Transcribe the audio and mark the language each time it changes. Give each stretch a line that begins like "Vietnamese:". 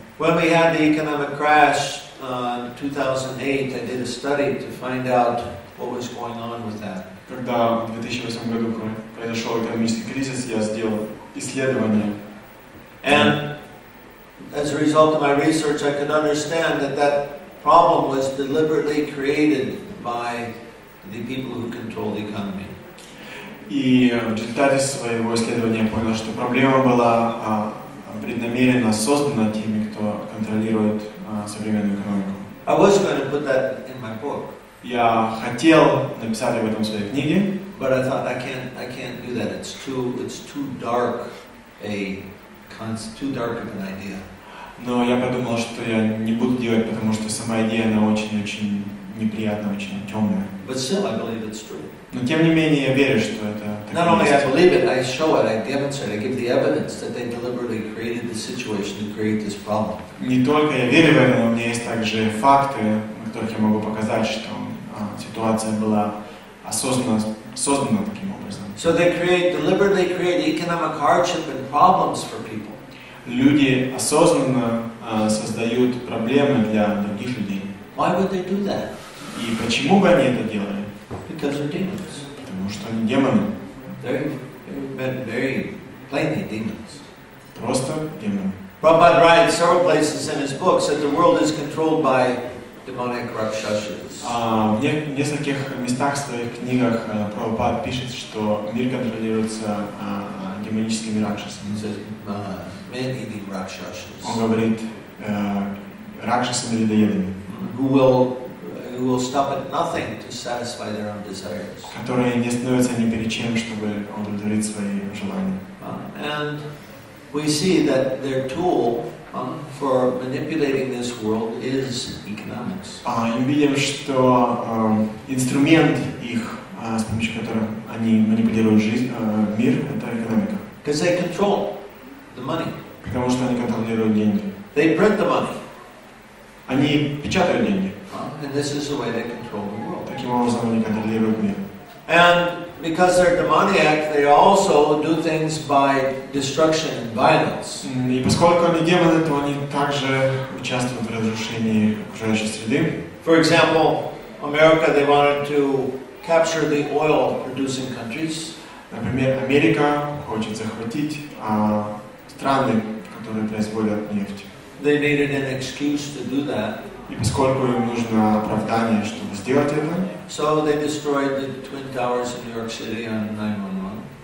English: When we had the economic crash in 2008, I did a study to find out what was going on with that.
Russian: Когда в 2008 году произошел экономический кризис, я сделал исследование.
English: And as a result of my research, I could understand that that problem was deliberately created by the people who control the economy.
Russian: И в результате своего исследования я понял, что проблема была преднамеренно создана теми, кто контролирует современную экономику.
English: I was going to put that in my book.
Russian: Я хотел написать об этом в своей книге,
English: but I thought I can't do that. It's too dark of an idea.
Russian: Но я подумал, что я не буду делать, потому что сама идея, она очень неприятная, очень темная.
English: But still, I believe it's true.
Russian: Но тем не менее, я верю, что это так.
English: Not only I believe it, I show it, I demonstrate, I give the evidence that they deliberately created the situation to create this problem.
Russian: Не только я верю в это, но у меня есть также факты, на которых я могу показать, что ситуация была осознанно создана таким образом.
English: So they deliberately create economic hardship and problems for people.
Russian: Люди осознанно создают проблемы для других людей.
English: Why would they do that?
Russian: И почему бы они это делали?
English: Because they're demons.
Russian: Потому что они демоны.
English: They're very plainly demons.
Russian: Просто демоны.
English: Prabhupada writes several places in his books that the world is controlled by demonic rakshasas.
Russian: В нескольких местах в своих книгах Прабхупад пишет, что мир контролируется демоническими ракшасами.
English: Man-eating rakshasas.
Russian: Он говорит ракшасами-людоедами,
English: who will stop at nothing to satisfy their own desires.
Russian: которые не остановятся ни перед чем, чтобы удовлетворить свои желания.
English: And we see that their tool for manipulating this world is economics.
Russian: И мы видим, что инструмент их, с помощью которого они манипулируют мир, это экономика.
English: Because they control the money.
Russian: Потому что они контролируют деньги.
English: They print the money.
Russian: Они печатают деньги.
English: And this is the way they control the world.
Russian: Таким образом они контролируют мир.
English: And because they're demoniac, they also do things by destruction and violence.
Russian: И поскольку они демоны, то они также участвуют в разрушении окружающей среды.
English: For example, America, they wanted to capture the oil-producing countries.
Russian: Например, Америка хочет захватить страны, которые производят нефть.
English: They needed an excuse to do that.
Russian: И поскольку им нужно оправдание, чтобы сделать это,
English: so they destroyed the Twin Towers in New York City on 9/11.